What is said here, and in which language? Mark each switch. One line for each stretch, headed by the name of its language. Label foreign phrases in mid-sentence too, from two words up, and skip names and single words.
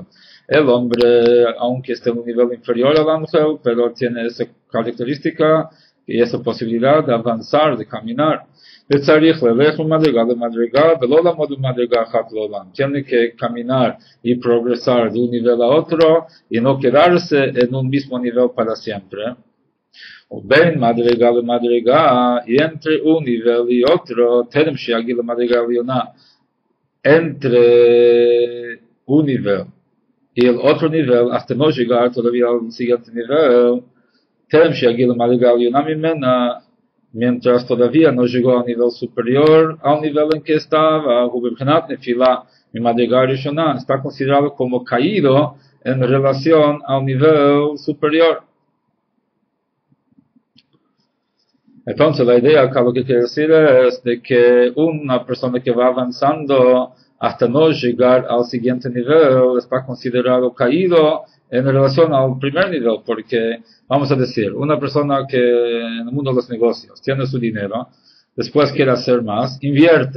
Spanish: El hombre, aunque esté en un nivel inferior al ángel, pero tiene esa característica y esa posibilidad de avanzar, de caminar. Tiene que caminar y progresar de un nivel a otro y no quedarse en un mismo nivel para siempre.
Hebrew: O בין מדרגה למדרגה,
Spanish: y entre un nivel y otro,
Hebrew: טרם שיגיע למדרגה העליונה,
Spanish: entre un nivel y el otro nivel, hasta no llegar todavía al siguiente nivel,
Hebrew: טרם שיגיע למדרגה העליונה ממנה,
Spanish: mientras todavía no llegó al nivel superior, al nivel en que estaba,
Hebrew: ובבחינת נפילה ממדרגה הראשונה,
Spanish: está considerado como caído en relación al nivel superior. Entonces, la idea acá lo que quiere decir es de que una persona que va avanzando hasta no llegar al siguiente nivel está considerado caído en relación al primer nivel, porque, vamos a decir, una persona que en el mundo de los negocios tiene su dinero, después quiere hacer más, invierte.